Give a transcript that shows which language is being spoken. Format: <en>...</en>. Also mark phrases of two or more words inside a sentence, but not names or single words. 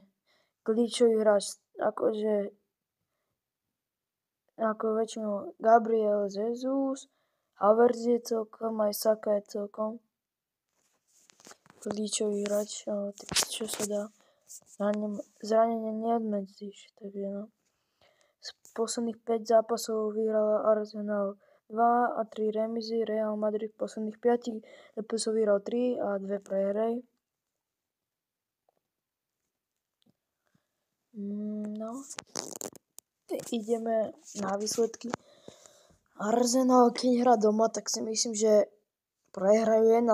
<sk>Kľúčový hráč, ako väčšinou Gabriel Jesus, Havertz je celkom, aj Saka je celkom kľúčový hráč, čo sa dá. Zranenie neodmedzíš, takže no. Z posledných 5 zápasov vyhrala Arsenal 2 a 3 remizy. Real Madrid v posledných 5 zápasov vyhral 3 a 2 prehry. No, ideme na výsledky. Arsenal, keď hrá doma, tak si myslím, že prehrajú 1-0.</sk>